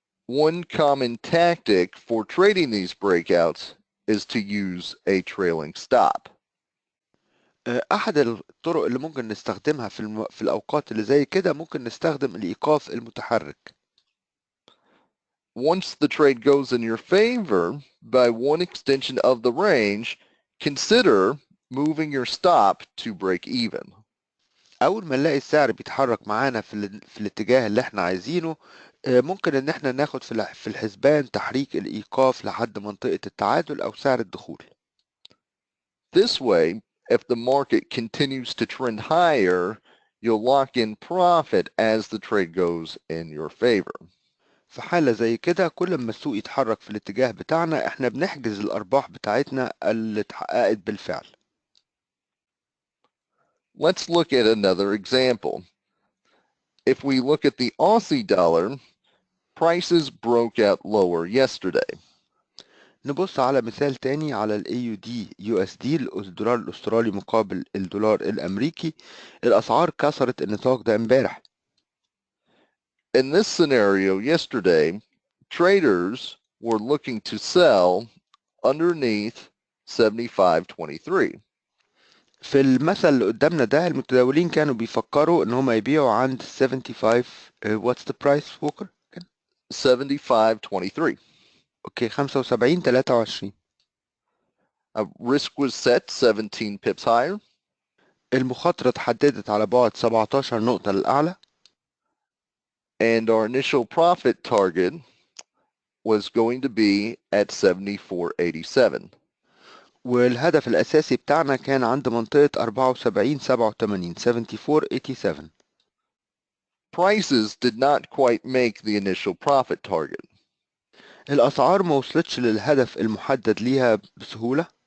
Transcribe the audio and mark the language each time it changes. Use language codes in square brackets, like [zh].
[en] One common tactic for trading these breakouts is to use a trailing stop. [ar] أحد الطرق اللي ممكن نستخدمها في الأوقات اللي زي كده ممكن نستخدم الإيقاف المتحرك. [en] Once the trade goes in your favor by one extension of the range, consider moving your stop to break even. [ar] أول ما نلاقي السعر بيتحرك معانا في الاتجاه اللي احنا عايزينه، ممكن إن احنا ناخد في الحسبان تحريك الإيقاف لحد منطقة التعادل أو سعر الدخول. [en] This way, if the market continues to trend higher, you'll lock in profit as the trade goes in your favor. [ar] في حالة زي كده كل ما السوق يتحرك في الاتجاه بتاعنا احنا بنحجز الأرباح بتاعتنا اللي اتحققت بالفعل. [en] Let's look at another example. If we look at the Aussie dollar, prices broke out lower yesterday. [ar] نبص على مثال تاني على ال AUD USD الدولار الأسترالي مقابل الدولار الأمريكي. الأسعار كسرت النطاق ده امبارح. [en] In this scenario yesterday, traders were looking to sell underneath 75.23. [ar] في المثل اللي قدامنا ده المتداولين كانوا بيفكروا ان هم يبيعوا عند 75. [en] what's the price walker? 75.23. [ar] اوكي 75.23. [en] Risk was set 17 pips higher. [ar] المخاطرة اتحددت على بعد 17 نقطة للأعلى. [en] And our initial profit target was going to be at 74.87. [ar] والهدف الأساسي بتاعنا كان عند منطقة 74.87 74.87. [en] Prices did not quite make the initial profit target. [ar] الأسعار ما وصلتش للهدف المحدد ليها بسهولة.